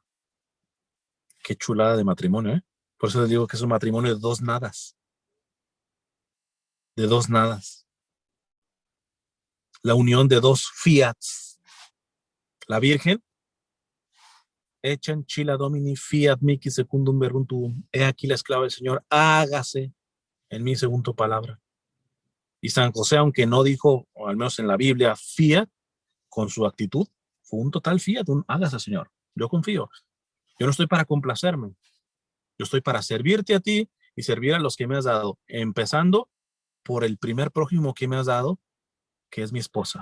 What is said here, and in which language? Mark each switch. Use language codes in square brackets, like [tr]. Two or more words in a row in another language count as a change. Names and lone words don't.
[es] Qué chulada de matrimonio, ¿eh? Por eso les digo que es un matrimonio de dos nadas. De dos nadas. La unión de dos fiats. La Virgen [la] echan chila domini fiat mihi secundum verbum tuum. [es] He aquí la esclava del Señor, hágase en mí según tu palabra. Y San José, aunque no dijo, o al menos en la Biblia, fiat, con su actitud, fue un total fiat, un hágase, Señor. Yo confío. Yo no estoy para complacerme. Yo estoy para servirte a ti y servir a los que me has dado, empezando por el primer prójimo que me has dado, que es mi esposa.